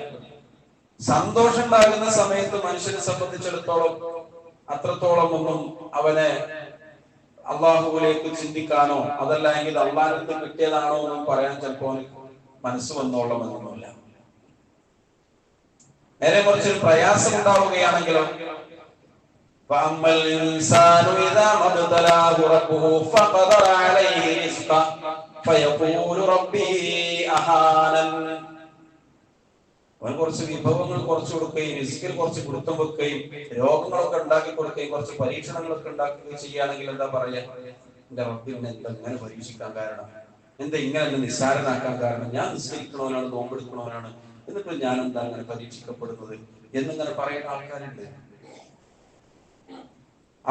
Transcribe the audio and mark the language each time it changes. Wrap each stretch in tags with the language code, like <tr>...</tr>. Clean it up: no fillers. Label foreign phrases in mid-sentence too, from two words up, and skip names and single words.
<ml>സന്തോഷം ഉണ്ടാകുന്ന സമയത്ത് മനുഷ്യനെ സംബന്ധിച്ചിടത്തോളം അത്രത്തോളം ഒന്നും അവനെ അള്ളാഹുവിലേക്ക് ചിന്തിക്കാനോ അതല്ല എങ്കിൽ അള്ളാഹുവിന് കിട്ടിയതാണോ എന്നും പറയാൻ ചിലപ്പോൾ മനസ്സ് വന്നോളമെന്നൊന്നുമില്ല. നേരെ മറിച്ചൊരു പ്രയാസം ഉണ്ടാവുകയാണെങ്കിലോ</ml> <ar>فأما الإنسان إذا ما ابتلاه ربه فقدر عليه رزقه فيقول ربي أهانن.</ar> <ml>അവൻ കുറച്ച് വിഭവങ്ങൾ കുറച്ച് കൊടുക്കുകയും റിസ്കിൽ കുറച്ച് പിടുത്തം വെക്കുകയും രോഗങ്ങളൊക്കെ ഉണ്ടാക്കി കൊടുക്കുകയും കുറച്ച് പരീക്ഷണങ്ങളൊക്കെ ഉണ്ടാക്കുകയും ചെയ്യുകയാണെങ്കിൽ എന്താ പറയാ, എന്റെ റബ്ബിനെ എന്താ ഇങ്ങനെ പരീക്ഷിക്കാൻ കാരണം, എന്താ ഇങ്ങനെ എന്നെ നിസ്സാരനാക്കാൻ കാരണം, ഞാൻ നിസ്കരിക്കണവനാണ്, നോമ്പെടുക്കണവനാണ്, എന്നിട്ട് ഞാൻ എന്താ അങ്ങനെ പരീക്ഷിക്കപ്പെടുന്നത് എന്നിങ്ങനെ പറയുന്ന ആൾക്കാരുണ്ട്.</ml>